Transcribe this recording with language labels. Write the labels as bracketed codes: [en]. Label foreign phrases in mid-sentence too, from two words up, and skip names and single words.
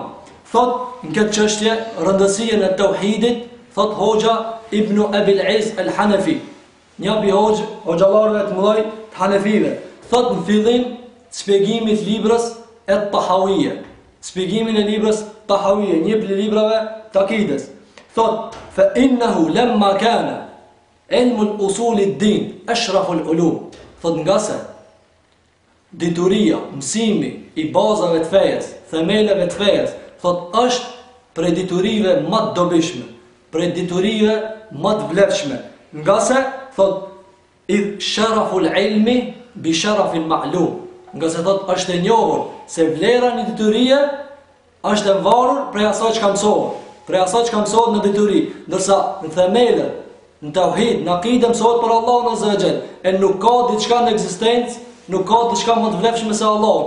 [sq] Thot në këtë çështje rëndësinë e tauhidit, thot hoxha Ibn Abil Iz al-Hanafi, një prej hoxhallarëve të mëdhej të Hanefive. Thot në fillim shpjegimit librës e Tahawiyya, shpjegimin e librës Tahawiyya, një prej librave të akides. Thot [ar] فإنه لما كان علم أصول الدين أشرف العلوم. [sq] Thot nga se dituria, mësimi i bazave të fejes, themeleve të fejes, thot është prej diturive më të dobishme, prej diturive më të vlefshme. Nga se thot [ar] إذ شرف العلم بشرف المعلوم. [sq] Nga se thot është e njohur se vlera një diturie është e varur prej asaj që ka mësohet. prej asaj që mësohet në dituri, ndërsa në themele, në tauhid, në akide mësohet për Allahun [ar] عز وجل, [sq] e nuk ka diçka në ekzistencë, nuk ka diçka më të vlefshme se Allahu.